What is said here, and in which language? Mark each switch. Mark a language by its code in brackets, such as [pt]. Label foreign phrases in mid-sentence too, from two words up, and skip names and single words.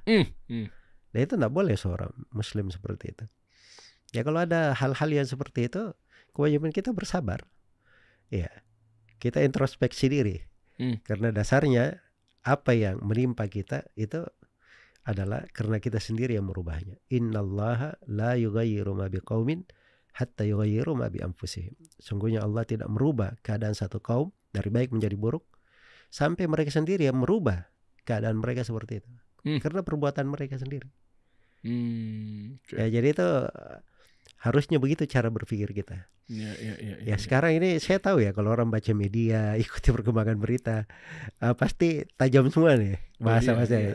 [id] Dan itu tidak boleh seorang muslim seperti itu. Ya kalau ada hal-hal yang seperti itu, kewajiban kita bersabar. Ya. kita introspeksi diri. Karena dasarnya apa yang menimpa kita itu adalah karena kita sendiri yang merubahnya. [ar] إن الله لا يغير ما بقوم حتى يغيروا ما بأنفسهم. [id] Sungguhnya Allah tidak merubah keadaan satu kaum dari baik menjadi buruk sampai mereka sendiri yang merubah keadaan mereka seperti itu. Karena perbuatan mereka sendiri. Ya, jadi itu harusnya begitu cara berpikir kita. Ya, sekarang ini saya tahu ya kalau orang baca media, ikuti perkembangan berita, pasti tajam semua nih bahasa-bahasa.